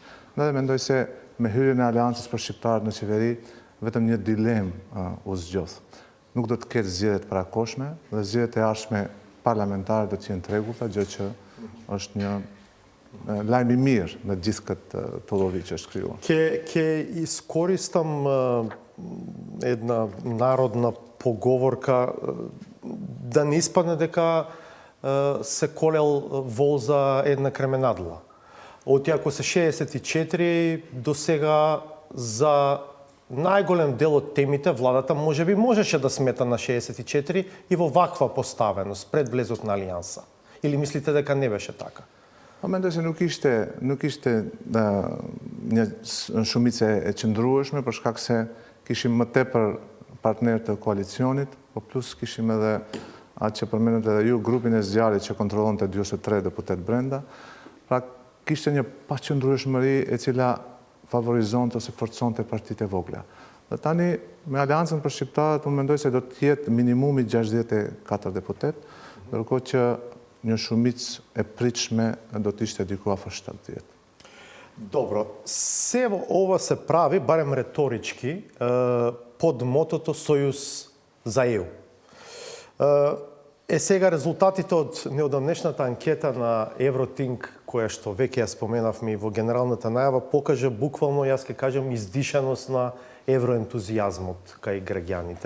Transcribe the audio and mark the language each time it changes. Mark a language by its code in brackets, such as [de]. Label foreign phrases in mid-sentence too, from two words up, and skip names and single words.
[sq] Dhe mendoj se me hyrjen e Aleancës për Shqiptarët në qeveri, vetëm një dilemë u zgjodh. Nuk do të ketë zgjedhjet parakoshme dhe zgjedhjet e ardhshme parlamentare do të jenë të rregullta, gjë që është një lajm i mirë në gjithë këtë tullovi që është krijuar. [mk] Ќе искористам една народна поговорка да не испадне дека се колел вол за една кременадла. Ако се 64, до сега за најголем дел од темите владата можеби можеше да смета на 64 и во ваква поставеност пред влезот на Алијанса. Или мислите дека не беше така? [sq] Mendoj se nuk ishte një shumicë e qëndrueshme për shkak se kishim më tepër partner të koalicionit, po plus kishim edhe atë që përmendet edhe ju, grupin e zgjarit që kontrollonte 2 ose 3 deputet brenda. Pra kishte një paqëndrueshmëri e cila favorizonte ose forconte partitë e vogla. Dhe tani me Aleancën për Shqiptarët unë mendoj se do të jetë minimumi 64 deputet, ndërkohë që një shumicë e pritshme do të ishte diku afër 70. [mk] Добро, се ова се прави, барем реторички, под мотото Сојуз за ЕУ. Сега резултатите од неодамнешната анкета на Евротинк, која што веќе ја споменавме и во генералната најава, покажа буквално, јас ке кажам, издишаност на евроентузијазмот кај граѓаните.